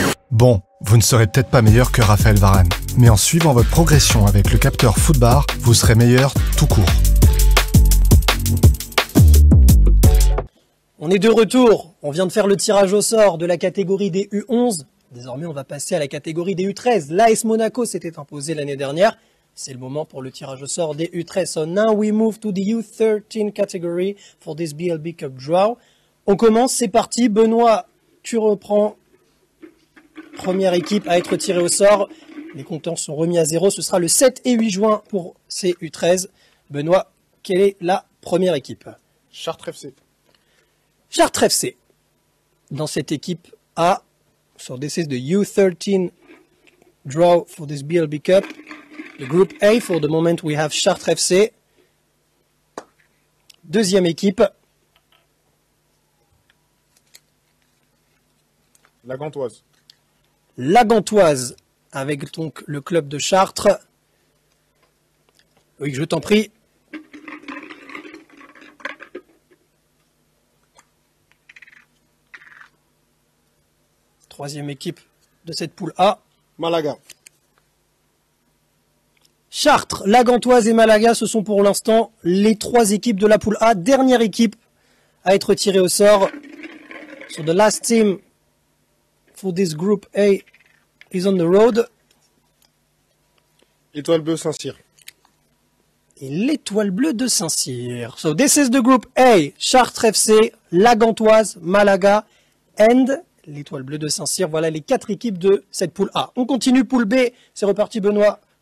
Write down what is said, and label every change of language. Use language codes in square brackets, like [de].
[fr] Bon, vous ne serez peut-être pas meilleur que Raphaël Varane, mais en suivant votre progression avec le capteur Footbar, vous serez meilleur tout court. On est de retour, on vient de faire le tirage au sort de la catégorie des U11. Désormais, on va passer à la catégorie des U13. L'AS Monaco s'était imposé l'année dernière. C'est le moment pour le tirage au sort des U13. [en] So now we move to the U13 category for this BLB Cup draw. [fr] On commence, c'est parti. Benoît, tu reprends. Première équipe à être tirée au sort. Les compteurs sont remis à 0. Ce sera le 7 et 8 juin pour ces U13. Benoît, quelle est la première équipe? Chartres FC. [en] Chartres FC. [fr] Dans cette équipe A, [en] so this is the U13 draw for this BLB Cup. The group A, for the moment we have Chartres FC. [fr] Deuxième équipe. La Gantoise. La Gantoise, avec donc le club de Chartres. Oui, je t'en prie. Troisième équipe de cette poule A. Malaga. Chartres, La Gantoise et Malaga, ce sont pour l'instant les trois équipes de la poule A. Dernière équipe à être tirée au sort. [en] So the last team for this group A is on the road. [fr] Étoile Bleue Saint-Cyr. [en] Et l'Étoile Bleue de Saint-Cyr. So this is the group A. Chartres FC, La Gantoise, Malaga and l'Étoile Bleue de Saint-Cyr. [fr] Voilà les quatre équipes de cette poule A. On continue poule B. C'est reparti Benoît.